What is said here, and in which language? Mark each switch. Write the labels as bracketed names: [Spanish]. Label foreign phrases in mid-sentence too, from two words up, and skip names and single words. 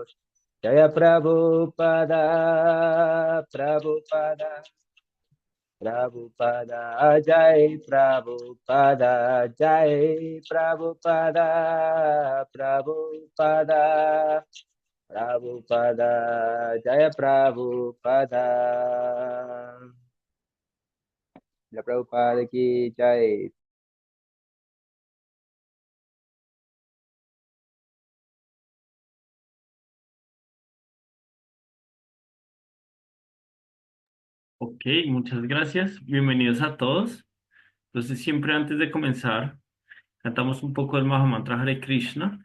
[Hindi] जय प्रभुपाद, प्रभुपाद, प्रभुपाद, जय प्रभुपाद, जय प्रभुपाद, प्रभुपाद, प्रभुपाद, जय प्रभुपाद. ला प्रभुपाद की जय. [Spanish] Ok, muchas gracias. Bienvenidos a todos. Entonces, siempre antes de comenzar, cantamos un poco del Mahamantra Hare Krishna.